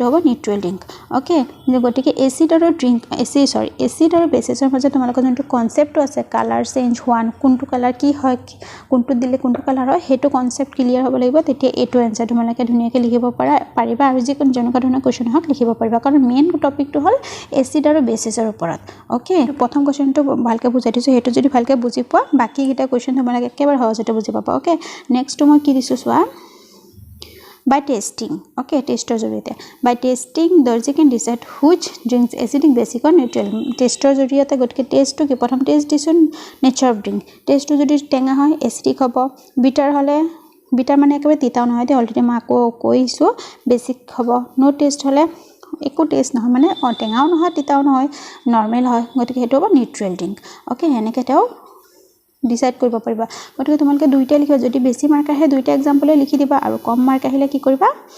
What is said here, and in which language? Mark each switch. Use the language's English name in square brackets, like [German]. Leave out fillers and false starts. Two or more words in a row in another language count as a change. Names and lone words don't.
[Assamese] হ'ব [English] neutral drink okay [Assamese] গতিকে এসিড আৰু বেসিছৰ মাজত তোমালোকৰ যোনটো কনসেপ্টটো আছে [English] colour change [Assamese] হোৱা কোনটো কালাৰ কি হয় কোনটো দিলে কোনটো কালাৰ হয় হেতু [English] concept clear [Assamese] হ'ব লাগিব তেতিয়া এটো এনসাৰ তোমালোকে ধুনীয়াকৈ লিখিব পাৰিবা আৰু যিকোনো জনকা ধৰণৰ কোৱেশ্চন হক লিখিব পাৰিবা কাৰণ [English] main topicটো [Assamese] হল এসিড আৰু বেসিছৰ ওপৰত ওকে প্ৰথম কোৱেশ্চনটো ভালকে বুজাই দিছো হেতু যদি ভালকে বুজি পোৱা বাকি কিটা কোৱেশ্চন তোমালোকে একেবাৰে সহজতে বুজি পাবা ওকে নেক্সট মই কি দিছো চোৱা [English] by testing okay টেষ্টৰ জৰিয়তে by testing দৰ্জি can decide which drinks acidic basic or neutral টেষ্টৰ [Assamese] জৰিয়তে গতিকে টেষ্টটো কি প্ৰথম টেষ্ট দিছো [English] nature of drink [Assamese] টেষ্টটো যদি টেঙা হয় এচিডিক হ'ব বিটাৰ হলে বিটাৰ মানে একেবাৰে তিতাও নহয় তে অলৰেডি মই আকৌ কৈছো বেসিক হ'ব [English] no test [Assamese] হলে একো টেষ্ট নহয় মানে টেঙাও নহয় তিতাও নহয় নৰমাল হয় গতিকে হেতু হ'ব [English] neutral drink okay [Assamese] এনেকৈ তেও ডিসাইড কৰিব পাৰিবা গতিকে তোমালোকে দুইটা লিখিবা যদি বেছি মাৰ্ক আহে দুইটা এক্সাম্পলে লিখি দিবা আৰু কম মাৰ্ক আহিলে কি কৰিবা